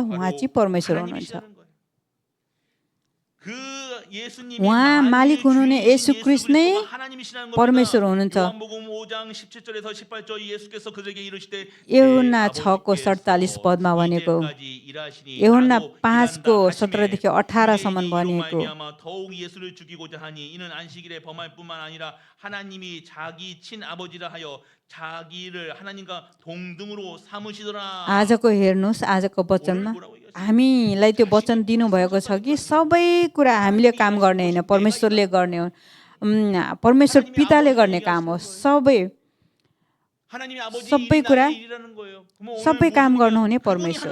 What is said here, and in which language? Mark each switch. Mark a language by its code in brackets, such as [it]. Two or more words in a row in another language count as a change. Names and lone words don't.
[ne] उहाँ चाहिँ परमेश्वर हुनुहुन्छ। उहाँ मालिक हुनुहुने येशू ख्रीष्ट नै परमेश्वर हुनुहुन्छ। यूहन्ना 6:47 पदमा भनेको, यूहन्ना 5:17-18 सम्म भनेको, [ko] 하나님이 자기 친아버지라 하여 자기를 하나님과 동등으로 삼으시더라. [ne] आजको हेर्नुहोस्, आजको वचनमा हामीलाई त्यो वचन दिनुभएको छ कि सबै कुरा हामीले काम गर्ने होइन, परमेश्वरले गर्ने हो। परमेश्वर पिताले गर्ने काम हो। सबै कुरा, सबै काम गर्नुहुने परमेश्वर।